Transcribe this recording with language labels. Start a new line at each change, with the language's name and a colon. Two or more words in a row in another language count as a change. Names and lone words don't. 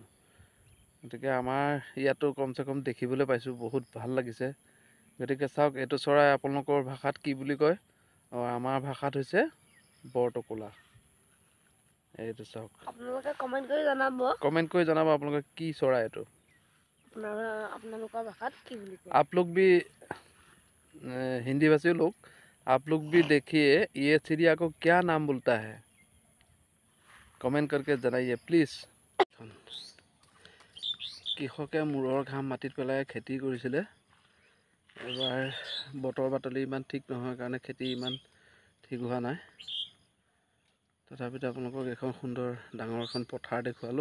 Assamese: গতিকে আমাৰ ইয়াতো কমচে কম দেখিবলৈ পাইছোঁ, বহুত ভাল লাগিছে। গতিকে চাওক, এইটো চৰাই আপোনালোকৰ ভাষাত কি বুলি কয়? আমাৰ ভাষাত হৈছে বৰটোকোলা। এইটো চাওক, আপোনালোকে কমেণ্ট কৰি জনাব আপোনালোকে কি চৰাই এইটো।
Hindi: आप लोग भी हिंदी भाषी लोग, आप लोग भी देखिए ये चिड़िया को क्या नाम बोलता है, कमेंट करके जनाइए प्लीज।
Assamese: কৃষকে মূৰৰ ঘাম মাটিত পেলাই খেতি কৰিছিলে। এবাৰ বতৰ বাতলি ইমান ঠিক নহয় কাৰণে খেতি ইমান ঠিক হোৱা নাই। তথাপিতো আপোনালোকক এখন সুন্দৰ ডাঙৰ এখন পথাৰ দেখুৱালোঁ।